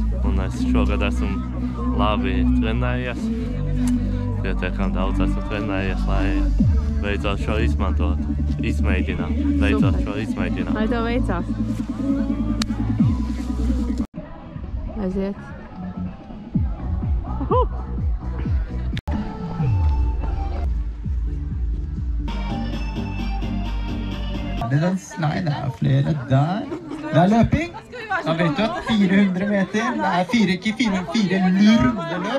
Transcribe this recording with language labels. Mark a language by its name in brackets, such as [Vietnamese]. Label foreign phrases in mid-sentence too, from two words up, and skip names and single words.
[Latvian] Un es šogad esmu labi trenējies. Pietiekami daudz esmu trenējies, lai beidzot šo izmantot. Izmēģināt. Beidzot šo izmēģināt. Lai tev veicās. Aiziet. [Norwegian] Nei, det er flere der. Det er løping. Da vet du at 400 meter, det er ikke 400 rundeløp.